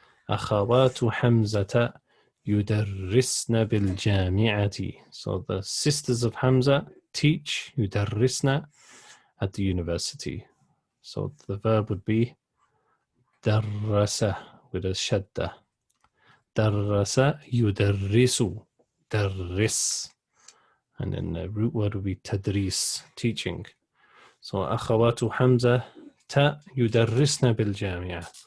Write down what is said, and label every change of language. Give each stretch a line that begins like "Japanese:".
Arabic: أخوات حمزة يدرسن بالجامعة.
English: So the sisters of Hamza teach يدرسن at the university. So the verb would be درس with a shadda. درس يدرس, درس, and then the root word would be تدريس, teaching.
Arabic: So أخوات حمزة يدرسن بالجامعة.